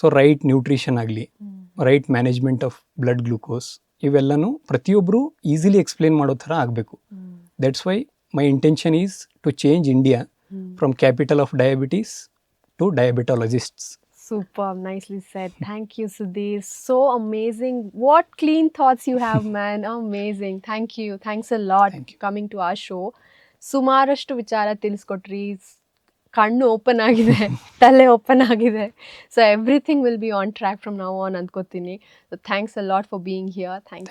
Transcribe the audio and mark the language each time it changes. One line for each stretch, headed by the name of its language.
Kannada: So right nutrition ಆಗಲಿ, right management of blood glucose, ಇವೆಲ್ಲನೂ ಪ್ರತಿಯೊಬ್ಬರು ಈಸಿಲಿ ಎಕ್ಸ್ಪ್ಲೇನ್ ಮಾಡೋ ಥರ ಆಗಬೇಕು.
English: That's why my intention is to change India from capital of diabetes to diabetologists. Superb, nicely said. Thank you, Sudhir. So amazing. What clean thoughts you have, man. Amazing. Thank you. Thanks a lot Thank you. coming to our show.
Kannada: ಸುಮಾರಷ್ಟು ವಿಚಾರ ತಿಳಿಸ್ಕೊಟ್ರಿ. ಕಣ್ಣು open ಆಗಿದೆ, ತಲೆ open ಆಗಿದೆ.
English: So everything will be on track from now on ಅಂದ್ಕೋತೀನಿ. So thanks a lot for being here. Thank